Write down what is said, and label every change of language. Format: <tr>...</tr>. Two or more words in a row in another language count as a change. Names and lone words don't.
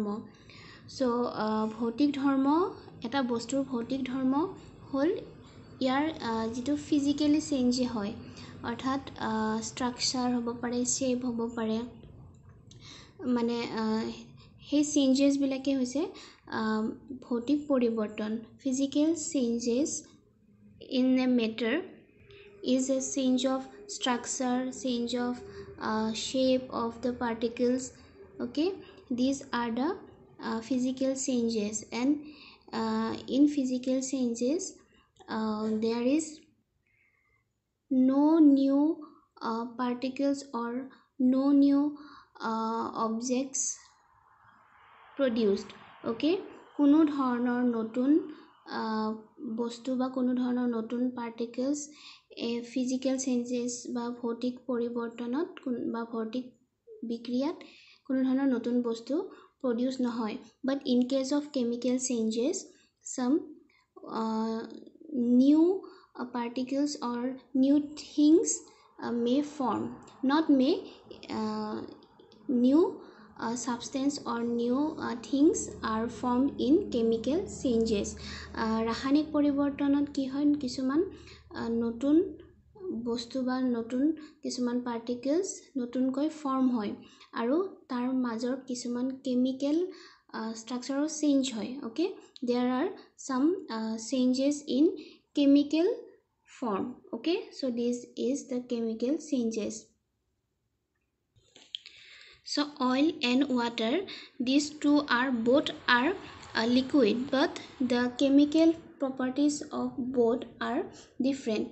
<as>চ' ভৌতিক ধৰ্ম, এটা বস্তুৰ ভৌতিক ধৰ্ম হ'ল ইয়াৰ যিটো</as> <en>physically change</en> <as>হয়, অৰ্থাৎ ষ্ট্ৰাকচাৰ হ'ব পাৰে, শ্বেপ হ'ব পাৰে, মানে সেই চেঞ্জেছবিলাকে হৈছে ভৌতিক পৰিৱৰ্তন।</as> <en>physical changes in a matter is a change of structure, change of shape of the particles. Okay, these are the physical changes, and in physical changes there is no new particles or no new objects produced.</en> <as>Okay, কোনো ধৰণৰ নতুন বস্তু বা কোনো ধৰণৰ নতুন</as> <en>particles physical changes</en> <as>বা ভৌতিক পৰিৱৰ্তনত বা ভৌতিক বিক্ৰিয়াত কোনো ধৰণৰ নতুন বস্তু প্ৰডিউচ নহয়।</as> <en>but in case of chemical changes some new particles or new things may form, not may, new substance or new things are formed in chemical changes.</en> <as>ৰাসায়নিক পৰিৱৰ্তনত কি হয়, কিছুমান নতুন বস্তু বা নতুন কিছুমান পাৰ্টিকলছ নতুনকৈ ফৰ্ম হয় আৰু তাৰ মাজৰ কিছুমান</as> <en>chemical structure change</en> <as>হয়।</as> <en>okay, there are some changes in chemical form. Okay, so this is the chemical changes. So oil and water, these two are both are liquid, but the chemical properties of both are different.</en>